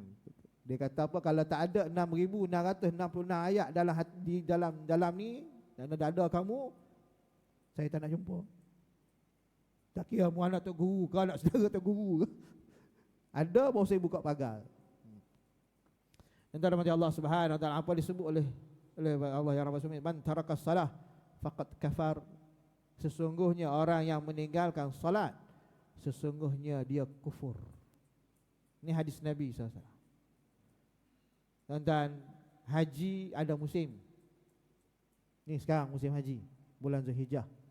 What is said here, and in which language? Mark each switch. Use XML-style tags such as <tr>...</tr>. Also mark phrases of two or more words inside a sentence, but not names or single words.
<ms>Dia kata apa, kalau tak ada 6,666 ayat dalam ni, dalam dada kamu, saya tak nak jumpa. Tak kira mu anak tok guru ke anak saudara tok guru ke. Ada baru saya buka pagar. Antara mati</ms> <ar>الله سبحانه وتعالى</ar> <ms>apa disebut oleh Allah yang</ms> <ar>رب العالمين, من ترك الصلاة فقد كفر.</ar> <ms>Sesungguhnya orang yang meninggalkan salat, sesungguhnya dia kufur. Ini hadis Nabi SAW. Dan haji ada musim. Ni sekarang musim haji, bulan Zulhijjah.</ms>